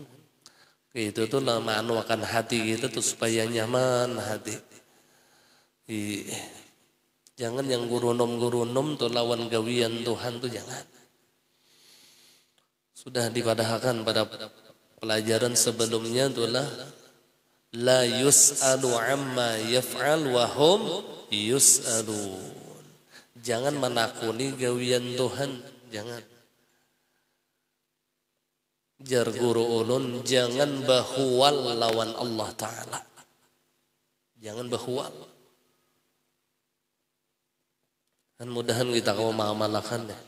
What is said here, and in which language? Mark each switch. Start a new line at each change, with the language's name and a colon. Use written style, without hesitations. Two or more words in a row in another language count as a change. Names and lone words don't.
Banjar: Itu tuh manuakan hati kita tuh supaya nyaman hati. Jangan yang gurunom tuh lawan gawian Tuhan tuh jangan. Sudah dipadahkan pada pelajaran sebelumnya itulah
Arabic: la yus'alu amma yaf'al wa hum yus'alun.
Banjar: Jangan menakuni gawian Tuhan, jangan. Jar guru ulun jangan bahual lawan
Arabic: Allah Ta'ala.
Banjar: Jangan bahual. Dan mudahan kita kau mengamalkan ya.